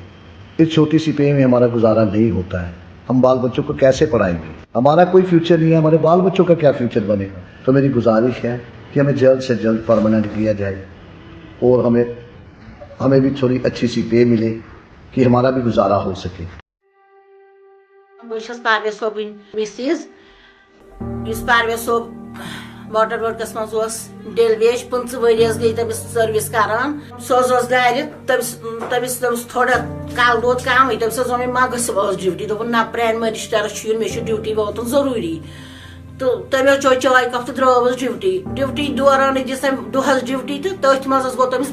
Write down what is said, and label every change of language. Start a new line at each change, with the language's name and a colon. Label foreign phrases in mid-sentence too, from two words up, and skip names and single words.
Urdu: اس چھوٹی سی پے میں ہمارا گزارا نہیں ہوتا ہے. ہم بال بچوں کو کیسے پڑھائیں گے؟ ہمارا کوئی فیوچر نہیں ہے ہمارے بال بچوں کا کیا فیوچر بنے گا. تو میری گزارش ہے کہ ہمیں جلد سے جلد پرماننٹ کیا جائے اور ہمیں بھی تھوڑی اچھی سی پے ملے کہ ہمارا بھی گزارا ہو سکے.
Kashmiri: بہٕ چھَس پرویز صٲبٕنۍ مِسِز یُس پرویز صٲب
English: water works
Kashmiri: منٛز اوس
English: daily wage
Kashmiri: 15 ؤری حظ گٔے تٔمِس سٔروِس کران سُہ حظ اوس گرِ تٔمِس تھوڑا کَلہٕ دود کَمٕے تٔمِس حظ ووٚن مےٚ ما گٔژھِو ٲس ڈیوٹی دوٚپُن نہ پرٛانہِ مٔنِسٹرس چھُ یُن مےٚ چھُ ڈیوٹی واتُن ضروٗری تہٕ تٔمۍ حظ چوے چاے کپ تہٕ درٛاوٕس ڈیوٹی دورانٕے دِژ تٔمۍ دۄہس ڈیوٹی تہٕ تٔتھۍ منٛز حظ گوٚو تٔمِس